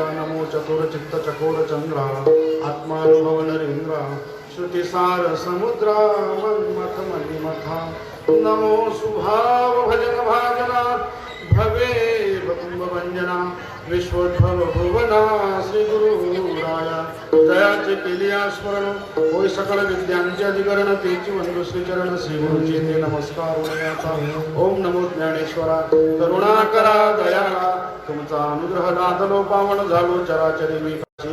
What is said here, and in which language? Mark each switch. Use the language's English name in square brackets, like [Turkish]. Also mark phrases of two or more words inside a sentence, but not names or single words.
[Marathi] नमो चतुर चित्त चकोर चंद्रा, आत्मानुभव नरेंद्रा, श्रुतिसार समुद्रा, मन्मथ मणिमथा. नमो सुभाव भजन भाजना, भवे कुंभ वंजना, विश्वोद्भव भुवना श्री गुरु राया. जयाचे केली स्मरण, होय सकल विद्यांचे अधिकरण, तेची वंदू श्री चरण श्री गुरुजी ते नमस्कार होण्याचा. ओम नमो ज्ञानेश्वरा, करुणाकरा दयाळा, तुमचा अनुग्रह नादलो पावन झालो चराचरी मी.